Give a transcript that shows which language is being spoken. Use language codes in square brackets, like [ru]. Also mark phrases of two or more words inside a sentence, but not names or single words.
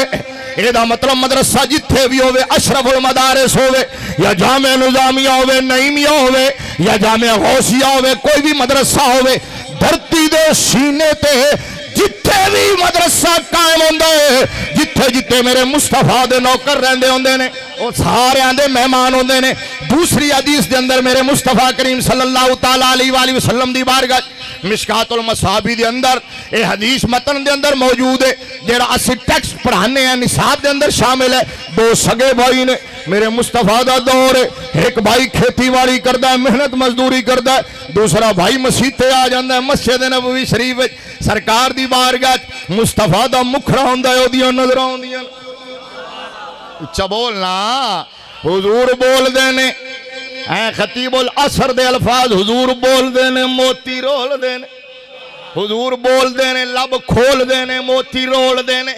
[pa] ایدا مطلب مدرسہ جتھے بھی ہووے، اشرف المدارس ہووے یا جامعہ نظامیہ ہووے، نعیمیہ ہووے یا جامعہ غوثیہ ہووے، کوئی بھی مدرسہ ہووے، دھرتی دے سینے تے جتھے بھی مدرسہ قائم ہوندا ہے، جتھے جتھے میرے مصطفیٰ دے نوکر رہندے ہوندے نے، وہ سارے دے مہمان ہوندے نے. دوسری حدیث دے اندر میرے مصطفیٰ کریم [ar] صلى الله تعالى عليه وسلم [pa] دی بارگاہ مشکوٰۃ المصابیح دے اندر یہ حدیث متن دے اندر موجود ہے، جیہڑا اسی ٹیکسٹ پڑھانے ہیں نصاب دے اندر شامل ہے. دو سگے بھائی نے، میرے مصطفیٰ دا دور ہے، ایک بھائی کھیتی باڑی کرتا ہے، محنت مزدوری کرتا ہے، دوسرا بھائی مسیتے آ جاتا ہے، مسجد نبوی شریف سرکار دی بارگاہ مصطفیٰ دا مکھڑا ہوندا ہے، اوہدیاں نظراں آؤندیاں. اچا بولنا، حضور بولدے نے، خطیب العصر دے الفاظ حضور بولدے نے، موتی رولدے نے، حضور بولدے نے، لب کھولدے نے، موتی رولدے نے.